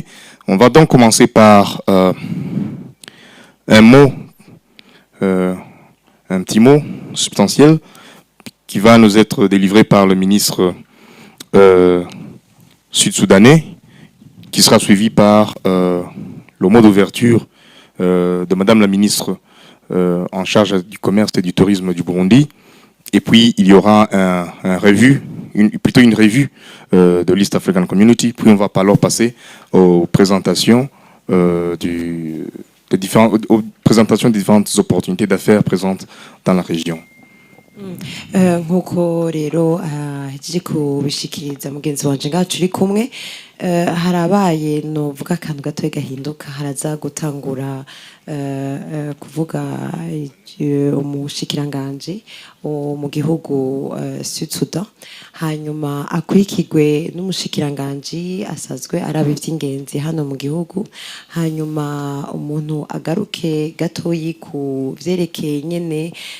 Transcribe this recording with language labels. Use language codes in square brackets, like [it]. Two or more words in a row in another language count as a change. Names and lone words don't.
[fr] On va donc commencer par un petit mot substantiel qui va nous être délivré par le ministre sud-soudanais, qui sera suivi par le mot d'ouverture de madame la ministre en charge du commerce et du tourisme du Burundi. Et puis, il y aura plutôt une revue de l'East African Community. Puis, on va alors passer aux présentations, des différentes opportunités d'affaires présentes dans la région. [rn] Nk'uko rero hejeje kubishikiriza mugenzi wanje ngaho turi kumwe harabaye novuga akantu gatoya gahinduka haraza gutangura kuvuga umushikiranganje mu gihugu Sud Sudan hanyuma akurikirwe n'umushikiranganje asazwe araba ivy'ingenzi hano mu gihugu hanyuma umuntu agaruke gatoyi ku vyerekeye nyene